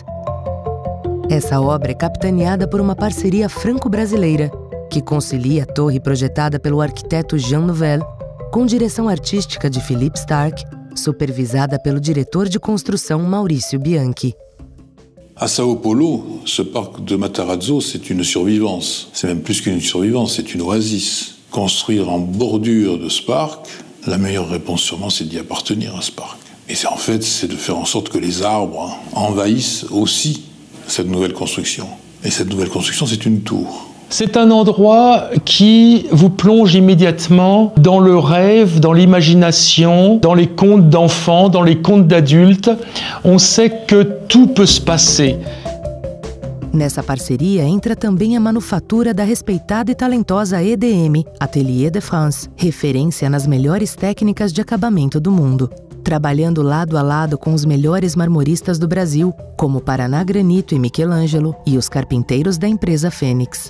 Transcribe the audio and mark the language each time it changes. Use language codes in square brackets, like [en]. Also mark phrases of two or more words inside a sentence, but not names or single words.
[pt] Essa obra é capitaneada por uma parceria franco-brasileira, que concilia a torre projetada pelo arquiteto Jean Nouvel, com direção artística de Philippe Starck, supervisada pelo diretor de construção Maurício Bianchi. [fr] À Sao Paulo, ce parc de Matarazzo, c'est une survivance. C'est même plus qu'une survivance, c'est une oasis. Construire en bordure de ce parc, la meilleure réponse sûrement, c'est d'y appartenir à ce parc. Et en fait, c'est de faire en sorte que les arbres envahissent aussi cette nouvelle construction. Et cette nouvelle construction, c'est une tour. C'est un endroit qui vous plonge immédiatement dans le rêve, dans l'imagination, dans les contes d'enfants, dans les contes d'adultes. On sait que tout peut se passer. [pt] Nessa parceria entra também a manufatura da respeitada e talentosa EDM, Atelier de France, referência nas melhores técnicas de acabamento do mundo. Trabalhando lado a lado com os melhores marmoristas do Brasil, como Paraná Granito e Michelangelo, e os carpinteiros da empresa Fênix.